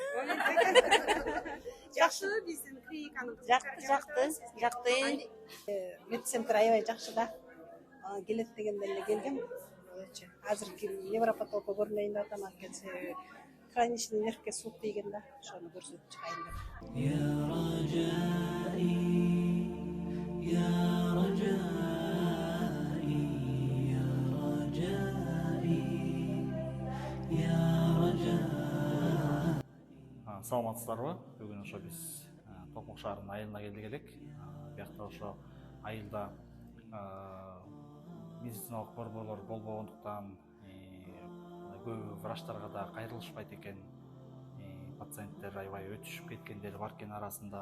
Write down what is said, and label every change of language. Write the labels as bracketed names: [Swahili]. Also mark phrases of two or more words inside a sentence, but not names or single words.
[Kyrgyz] Жакшы, биздин клиниканын Жакты. Медцентр аябай жакшы да. Келет дегенде эле келгем. Азыр невропатологко көрүнөйүн деп атам, анткени хроничный нервке суук тийген да, ошону көрсөтүп чыгайын деп. [Arabic] يا رجائي يا رجائي يا رجائي يا رجائي. [Kyrgyz] Саламатсыздарбы? Бүгүн ошо биз Токмок шаарынын айылына келдик элек. Биякта ошо айылда медициналык борборлор болбогондуктан көбү врачтарга да кайрылышпайт экен. Пациенттер аябай өтүшүп кеткендер бар экен арасында.